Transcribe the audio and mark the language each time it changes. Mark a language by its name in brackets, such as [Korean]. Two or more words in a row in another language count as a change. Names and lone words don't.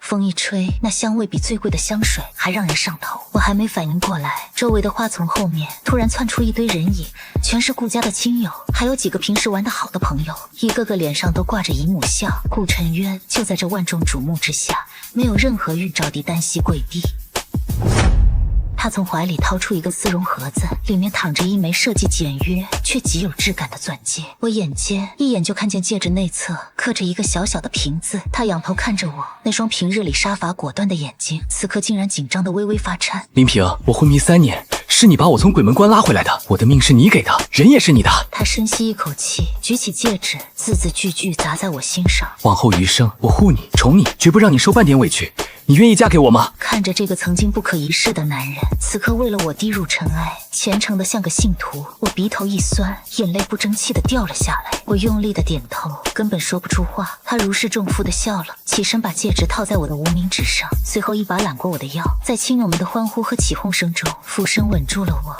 [Chinese] 風一吹，那香味比最貴的香水還讓人上頭。我還沒反應過來，周圍的花叢後面突然竄出一堆人影，全全是顧家的親友，還有幾個平時玩得好的朋友，一個個臉上都掛着姨母笑。顧晨淵就在這萬眾矚目之下，沒有任何預兆地單膝跪地。他從懷裡掏出一個絲絨盒子，裡面躺着一枚設計簡約卻極有質感的鑽戒。我眼尖一眼就看見戒指內側刻着一個小小的瓶子。他仰頭看着我，那雙平日裡殺伐果斷的眼睛，此刻竟然緊張的微微發顫。林平，我昏迷3年，是你把我從鬼门關拉回来的，我的命是你給的，人也是你的。他深吸一口氣，舉起戒指，字字句句砸在我心上。往後余生，我護你，寵你，絕不讓你受半點委屈。你願意嫁給我嗎？看着這個曾經不可一世的男人，此刻為了我低入塵埃，虔誠的像個信徒。我鼻頭一酸，眼淚不爭氣的掉了下來。我用力的點頭，根本說不出話。他如釋重負的笑了，起身把戒指套在我的无名指上，隨後一把攬過我的腰，在親友們的歡呼和起哄聲中，俯身吻住了我。